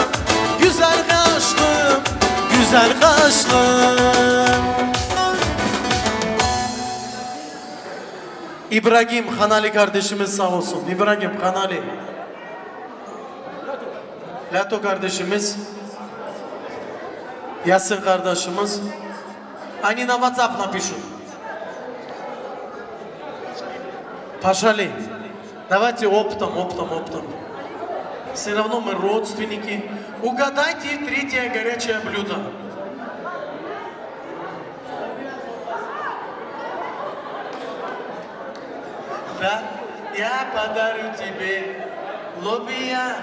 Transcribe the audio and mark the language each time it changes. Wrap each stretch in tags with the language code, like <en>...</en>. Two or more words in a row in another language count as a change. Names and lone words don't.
<tr>Güzel kaşlım, güzel kaşlım. İbrahim Hanali kardeşimiz sağ olsun. İbrahim Hanali. Lato kardeşimiz. Yasin kardeşimiz.</tr> <ru>Они на WhatsApp напишут. Пошли. Давайте оптом. Все равно мы родственники. Угадайте третье горячее блюдо. Да, я подарю тебе лобия.</ru>